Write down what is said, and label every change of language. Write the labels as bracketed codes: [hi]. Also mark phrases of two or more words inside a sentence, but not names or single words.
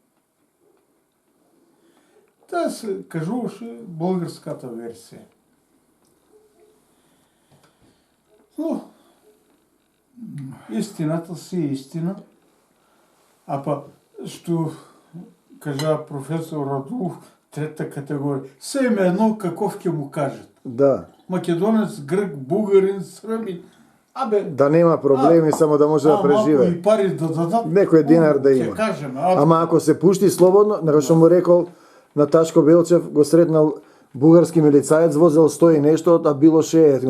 [bg] Та се кажуваше българската версия. Но истината си е истина. А па, ще кажа професор Радулов, трета категория. Все им е едно каков ќе му кажат. Да. Македонец, грък, бугарин, сръбин. [mk] Да нема проблеми, само да може да преживе. [bg] Малко и пари да дадат. [mk] Некој динар да има. Ќе кажем. Ама ако се пушти слободно, како што му рекол на Ташко Белчев, го сретнал бугарски милицаец, возел 100 и нешто, а било 60.